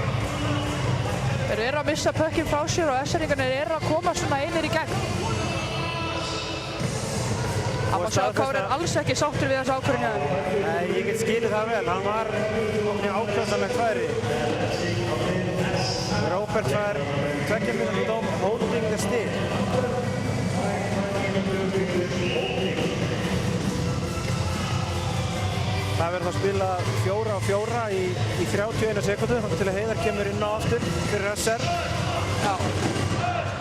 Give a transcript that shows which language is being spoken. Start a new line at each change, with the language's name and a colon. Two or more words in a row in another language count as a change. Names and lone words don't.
Icelandic: Þeir eru að missa pökkinn frá sér og SR-ingarnir eru að koma svona einir í gegn. Það má sjá að Kári er alls ekki sáttur við þessu ákvörðun hjá þeim. Nei, ég get skilið það vel. Hann var mjög ákvæmdanlegt færi. Róbert fær 2 mínútur dóm,
English: holding the stick.
Icelandic: Það verður að spila 4 á 4 í 31 sekúndu, þannig til að Heiðar kemur inn á aftur fyrir SR. Já.